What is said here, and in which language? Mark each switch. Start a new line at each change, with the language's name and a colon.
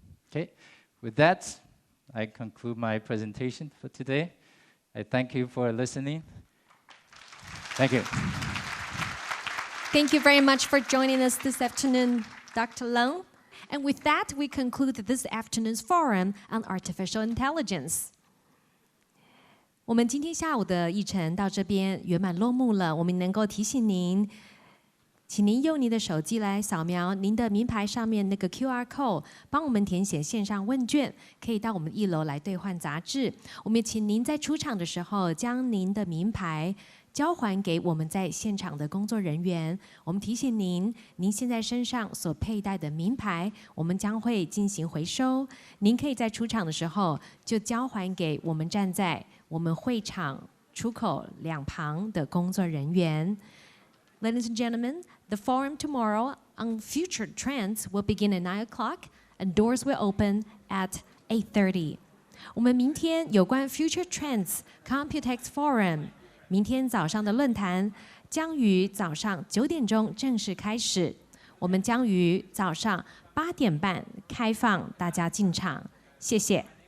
English: Okay, with that, I conclude my presentation for today. I thank you for listening. Thank you. Thank you very much for joining us this afternoon, Dr. Leung. And with that, we conclude this afternoon's forum on artificial intelligence.
Chinese: 我们今天下午的议程到这边圆满落幕了。我们能够提醒您，请您用您的手机来扫描您的名牌上面那个 QR code， 帮我们填写线上问卷，可以到我们1楼来兑换杂志。我们也请您在出场的时候，将您的名牌交还给我们在现场的工作人员。我们提醒您，您现在身上所佩戴的名牌，我们将会进行回收。您可以在出场的时候就交还给我们站在我们会场出口两旁的工作人员。
English: Ladies and gentlemen, the forum tomorrow on future trends will begin at 9 o'clock and doors will open at 8:30.
Chinese: 我们明天有关 Future Trends COMPUTEX Forum 明天早上的论坛将于早上9点钟正式开始，我们将于早上8点半开放大家进场，谢谢。